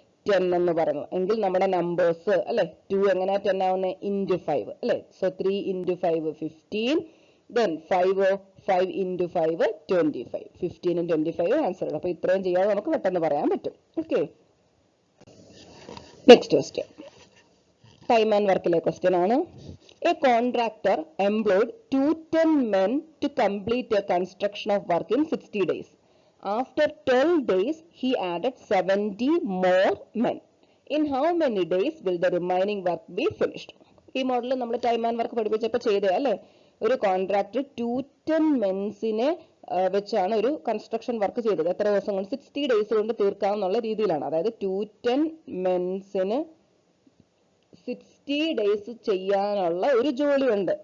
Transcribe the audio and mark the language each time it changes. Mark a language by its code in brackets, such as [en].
[ml] 10 എന്ന് പറയുന്നത്. എങ്കിൽ നമ്മുടെ നമ്പേഴ്സ്, അല്ലെ? 2 എങ്ങനെയാ 10 ആവുന്നത്? ഇൻറ്റു 5, അല്ലെ? [en] So 3 into 5 15, then 5 into 5 25, 15 ഉം 25 answer. [ml] അപ്പൊ ഇത്രയും ചെയ്യാതെ നമുക്ക് പെട്ടെന്ന് പറയാൻ പറ്റും. Okay, next question time and വർക്കിലെ question ആണ്. [en] A contractor employed 210 men to complete a construction of work in 60 days. After 12 days, he added 70 more men. In how many days will the remaining work be finished? [ml] ഈ model നമ്മൾ time and work പഠിപ്പിച്ചപ്പോൾ ചെയ്തേ, അല്ലെ? ഒരു contractor 210 മെൻസിനെ വെച്ചാണ് ഒരു construction work ചെയ്തത്. എത്ര ദിവസം കൊണ്ട്? 60 ഡേയ്സ് കൊണ്ട് തീർക്കാവുന്ന രീതിയിലാണ്. അതായത് 210 മെൻസിന് 60 ഡേയ്സ് ചെയ്യാനുള്ള ഒരു ജോലിയുണ്ട്.